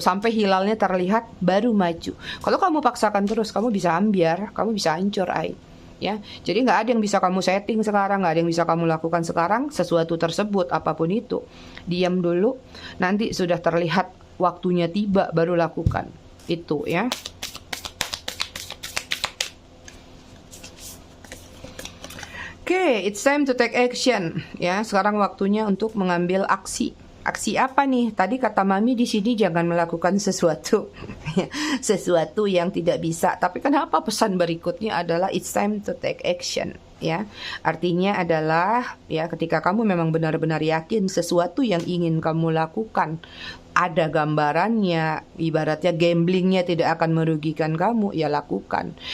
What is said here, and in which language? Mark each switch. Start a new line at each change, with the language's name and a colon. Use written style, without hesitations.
Indonesian: Sampai hilalnya terlihat baru maju. Kalau kamu paksakan terus, kamu bisa ambiar, kamu bisa hancur, ya. Jadi nggak ada yang bisa kamu setting sekarang, nggak ada yang bisa kamu lakukan sekarang. Sesuatu tersebut apapun itu, diam dulu, nanti sudah terlihat waktunya tiba baru lakukan itu ya.
English: Oke, it's time to take action ya.
Indonesian: Sekarang waktunya untuk mengambil aksi. Aksi apa nih? Tadi kata Mami di sini jangan melakukan sesuatu, sesuatu yang tidak bisa. Tapi kenapa pesan berikutnya adalah
English: it's time to take action?
Indonesian: ya. Artinya adalah ya ketika kamu memang benar-benar yakin sesuatu yang ingin kamu lakukan ada gambarannya, ibaratnya gamblingnya tidak akan merugikan kamu, ya lakukan.